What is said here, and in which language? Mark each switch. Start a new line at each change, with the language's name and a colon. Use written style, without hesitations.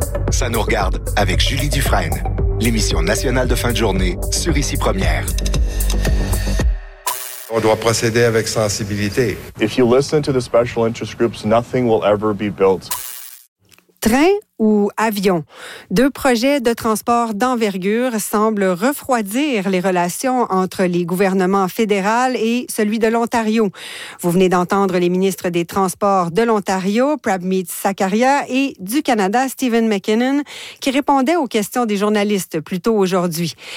French: Ça nous regarde avec Julie Dufresne, l'émission nationale de fin de journée sur ICI Première. On doit procéder avec sensibilité.
English: If you listen to the special interest groups, nothing will ever be built.
French: Train ou avion? Deux projets de transport d'envergure semblent refroidir les relations entre les gouvernements fédéral et celui de l'Ontario. Vous venez d'entendre les ministres des Transports de l'Ontario, Prabhmeet Sakaria, et du Canada, Stephen McKinnon, qui répondaient aux questions des journalistes plus tôt aujourd'hui.